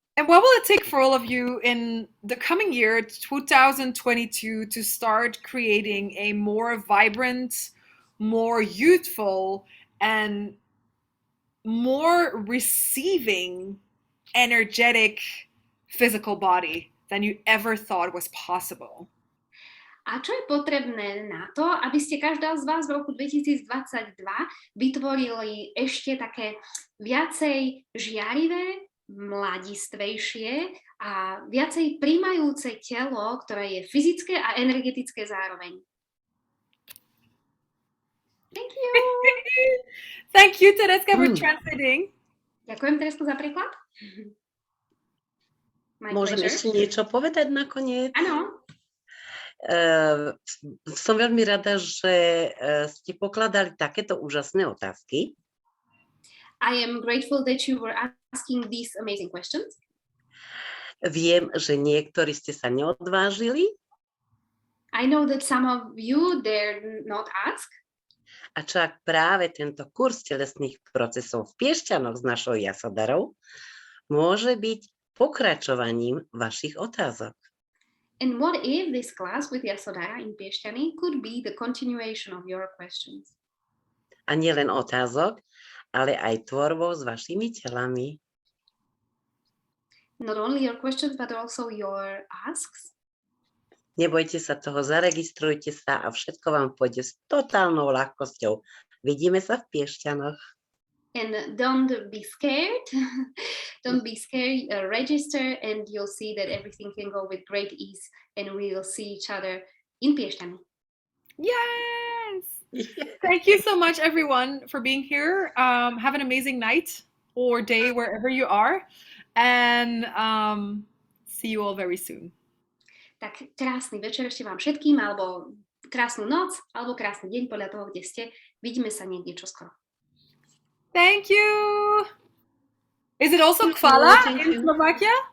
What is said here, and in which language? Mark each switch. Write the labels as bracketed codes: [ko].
[en] And what will it take for all of you in the coming year, 2022, to start creating a more vibrant, more youthful, and more receiving, energetic physical body than you ever thought was possible? [sk] A čo je potrebné na to, aby ste každá z vás v roku 2022 vytvorili ešte také viacej žiarivé, mladistvejšie a viacej príjmajúce telo, ktoré je fyzické a energetické zároveň? [en] Thank you. Thank you, Tereska, for translating. [sk] Ďakujem, Teresko, za preklad. Môžem ešte niečo povedať nakoniec? Áno. Som veľmi rada, že ste pokladali takéto úžasné otázky. [en] I am grateful that you were asking these amazing questions. [sk] Viem, že niektorí ste sa neodvážili. [en] I know that some of you dare not ask. [sk] A čak práve tento kurz telesných procesov v Piešťanoch s našou jasodarou môže byť pokračovaním vašich otázok. [en] And what if this class with Yasodara in Piešťany could be the continuation of your questions? [sk] A nielen otázok, ale aj tvorbou s vašimi telami. [en] Not only your questions, but also your asks. [sk] Nebojte sa toho, zaregistrujte sa a všetko vám pôjde s totálnou ľahkosťou. Vidíme sa v Piešťanoch. [en] And don't be scared. Don't be scared. Register and you'll see that everything can go with great ease and we will see each other in Piešťany. Yes! Thank you so much, everyone, for being here. Have an amazing night or day wherever you are. And see you all very soon. [sk] Tak krásny večer ešte vám všetkým, alebo krásnu noc, alebo krásny deň podľa toho, kde ste. Vidíme sa niekde čoskoro. [en] Thank you! Is it also chvala in Slovakia?